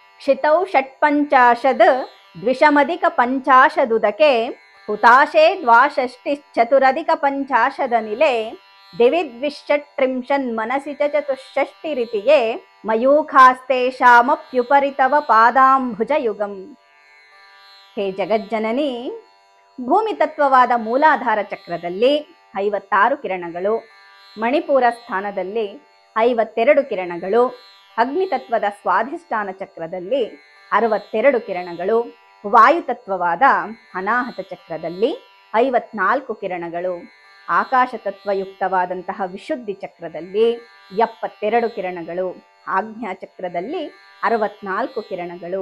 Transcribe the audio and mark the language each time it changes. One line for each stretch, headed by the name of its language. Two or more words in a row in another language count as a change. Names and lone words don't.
Sanskrit: क्षितौ षट्पञ्चाशद् द्विषमधिकपञ्चाशदुदके हुताशे द्वाषष्टिश्चतुरधिकपञ्चाशदनिले दिवि द्विषट्त्रिंशन्मनसि च चतुष्षष्टिरिति ये मयूखास्तेषामप्युपरि तव ಪಾದಾಂಬುಜಯುಗಂ.
Kannada: ಹೇ ಜಗಜ್ಜನನಿ, ಭೂಮಿ ತತ್ವವಾದ ಮೂಲಾಧಾರ ಚಕ್ರದಲ್ಲಿ 56 ಕಿರಣಗಳು, ಮಣಿಪೂರ ಸ್ಥಾನದಲ್ಲಿ 52 ಕಿರಣಗಳು, ಅಗ್ನಿತತ್ವದ ಸ್ವಾಧಿಷ್ಠಾನ ಚಕ್ರದಲ್ಲಿ 62 ಕಿರಣಗಳು, ವಾಯುತತ್ವವಾದ ಅನಾಹತ ಚಕ್ರದಲ್ಲಿ 54 ಕಿರಣಗಳು, ಆಕಾಶ ತತ್ವಯುಕ್ತವಾದಂತಹ ವಿಶುದ್ಧಿ ಚಕ್ರದಲ್ಲಿ 72 ಕಿರಣಗಳು, ಆಜ್ಞಾ ಚಕ್ರದಲ್ಲಿ 64 ಕಿರಣಗಳು.